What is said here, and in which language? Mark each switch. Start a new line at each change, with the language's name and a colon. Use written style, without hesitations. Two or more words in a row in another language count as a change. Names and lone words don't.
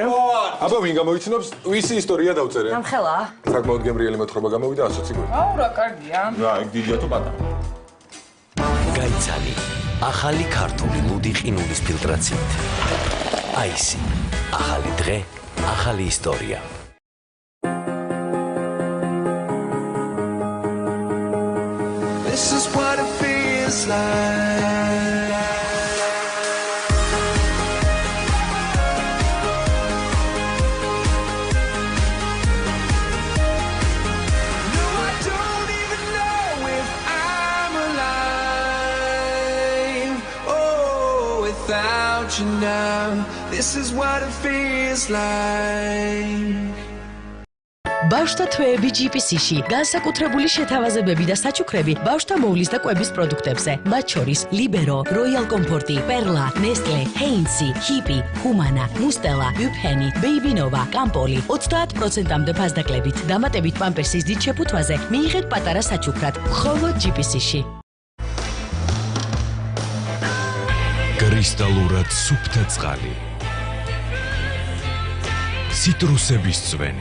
Georgian: აბა ვინ გამოიცნობს, ვისი ისტორია დავწერე? ამხელა? საკმაოდ გემრიელი მოთხრობა გამოვიდა 120 გვერდით. აუ რა კარგია. რა, იქ დიდია თუ პატარა? გაიცანი. ახალი ქართული ლუდი ყინულის ფილტრაციით. აისი. ახალი დღე, ახალი ისტორია.
English: This is what it feels like. No, I don't even know if I'm alive. Oh, without you now. This is what it feels like.
Georgian: ბავშვთა თვეები GPC-ში, განსაკუთრებული შეთავაზებები და საჩუქრები ბავშვთა მოვლის და კვების პროდუქტებზე, მათ შორის Libero, Royal Comfort, Perla, Nestle, Heinz, Hippie, Humana, Mustela, Bupeni, Baby Nova, Campoli 30%-მდე ფასდაკლებით. დამატებით პამპერსის დიდ შეფუთვაზე მიიღეთ პატარა საჩუქრად, მხოლოდ GPC-ში. კრისტალურად სუფთა წყალი. ციტრუსების წვენი.